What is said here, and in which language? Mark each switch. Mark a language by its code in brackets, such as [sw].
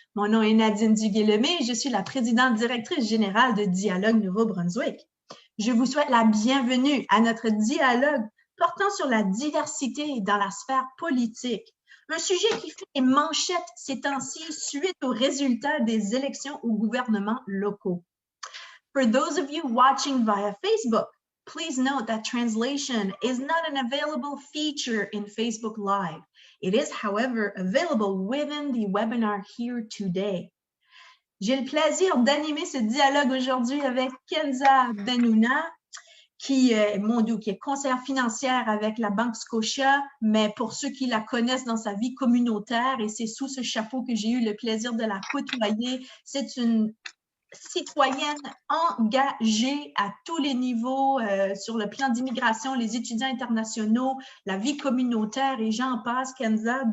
[fr] Mon nom est Nadine Duguay-Lemay, je suis la présidente directrice générale de Dialogue Nouveau-Brunswick. Je vous souhaite la bienvenue à notre dialogue portant sur la diversité dans la sphère politique. Un sujet qui fait les manchettes ces temps-ci suite aux résultats des élections aux gouvernements locaux. [en] For those of you watching via Facebook, please note that translation is not an available feature in Facebook Live. It is, however, available within the webinar here today. [fr] J'ai le plaisir d'animer ce dialogue aujourd'hui avec Kenza Benouna, qui est conseillère financière avec la Banque Scotia, mais pour ceux qui la connaissent dans sa vie communautaire, et c'est sous ce chapeau que j'ai eu le plaisir de la côtoyer, c'est une citoyenne engagée à tous les niveaux sur le plan d'immigration, les étudiants internationaux, la vie communautaire et j'en passe, Kenza.